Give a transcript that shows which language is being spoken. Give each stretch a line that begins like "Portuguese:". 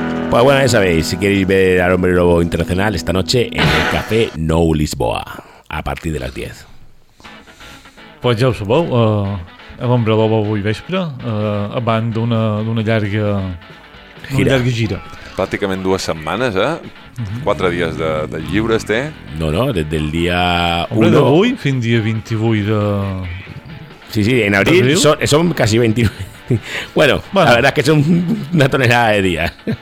Spanish: Bueno, ya sabéis, si queréis ver al Hombre Lobo Internacional esta noche en el Café Nou Lisboa, a partir de las 10.
Catalan: Pues ja ho sabeu, l'Hombre Lobo avui vespre, abans d'una llarga gira. Pràcticament dues setmanes, eh? Quatre dies de lliures té. No, des del dia 1... Hombre, d'avui fins dia 28 de... Sí, sí, en abril som quasi 29.
Spanish: Bueno, la verdad es que es una tonelada de día.